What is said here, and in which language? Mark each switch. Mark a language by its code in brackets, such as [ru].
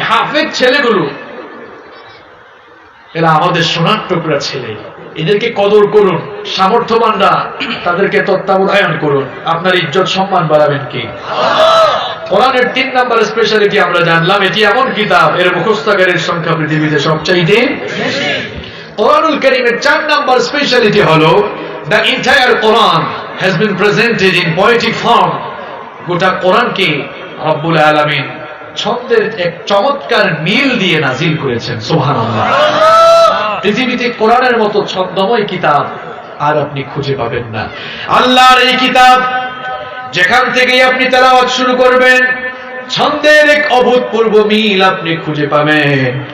[bn] হাফেজ ছেলেগুলো এরা আমাদের সোনার টুকরা ছেলে, এদেরকে কদর করুন। সামর্থ্যবানরা তাদেরকে তত্ত্বাবধান করুন। আপনার ইজ্জত সম্মান বাড়াবেন কি? কোরআনের 3 নাম্বার স্পেশালিটি আমরা জানলাম, এটি এমন কিতাব এর মুখস্থকারীর সংখ্যা পৃথিবীতে সবচাইতে বেশি। কোরআনুল কারীমের 4 নাম্বার স্পেশালিটি হলো [en] the entire Quran has been presented in poetic form. [bn] গোটা কোরআনকে রব্বুল আলামিন ছন্দের এক চমৎকার মিল দিয়ে নাজিল করেছেন। সুবহানাল্লাহ। পৃথিবীতে কোরআনের মতো ছন্দময় কিতাব আর আপনি খুঁজে পাবেন না। আল্লাহর এই কিতাব যেখান থেকে আপনি তেলাওয়াত শুরু করবেন, ছন্দের এক অভূতপূর্ব মিল আপনি খুঁজে পাবেন।